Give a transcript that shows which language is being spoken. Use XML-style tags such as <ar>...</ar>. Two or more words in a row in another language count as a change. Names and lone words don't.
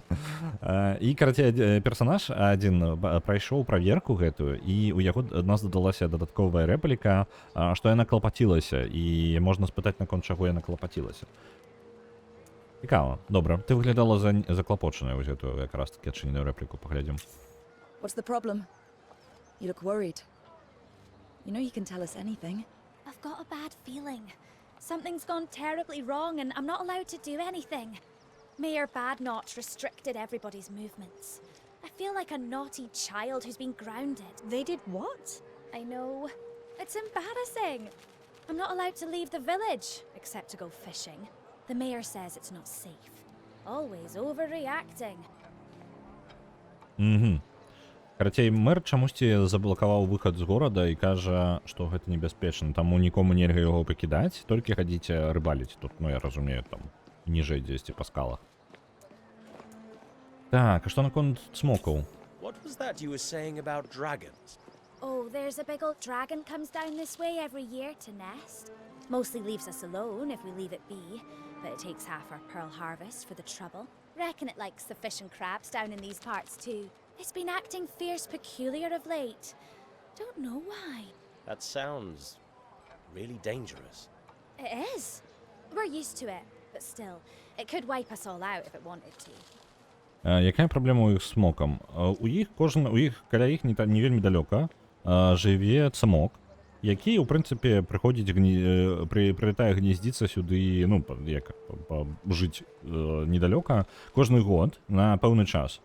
<be>І, карацей, персанаж адзін прайшоў праверку гэтую, і у яго нас дадалася дадатковая рэпліка, што яна клапацілася, і можна спытаць, наконт чаго яна клапацілася. Цікава. Добра. Ты выглядала заклапочаная вось гэтую якраз такі адчыненую рэпліку. Паглядзім.</be> <en>What's the problem? You look worried. You know you can tell us anything. I've got a bad feeling. Something's gone terribly wrong and I'm not allowed to do anything. Mayor Badnotch restricted everybody's movements. I feel like a naughty child who's been grounded. They did what? I know. It's embarrassing. I'm not allowed to leave the village, except to go fishing. The mayor says it's not safe. Always overreacting.</en> <be>Карацей, мэр чамусьці заблакаваў выхад з горада і кажа, што гэта небяспечна, таму нікому нельга яго пакідаць, толькі хадзіце рыбаліць тут, ну я разумею, там ніжэй дзесьці па скалах. Так, а што наконт смокаў?</be> <en>What was that you were saying about dragons? Oh, there's a big old dragon comes down this way every year to nest. Mostly leaves us alone if we leave it be, but it takes half our pearl harvest for the trouble. Reckon it likes the fish and crabs down in these parts too. It's been acting fierce peculiar of late. Don't know why. That sounds really dangerous. It is. We're used to it, but still, it could wipe us all out if it wanted to.</en> <be>Якая праблема ў іх з смокам? У іх каля іх не вельмі далёка жыве цмок, які, у прынцыпе, прылетае гнездзіцца сюды, ну, як жыць недалёка кожны год на пэўны час.</be>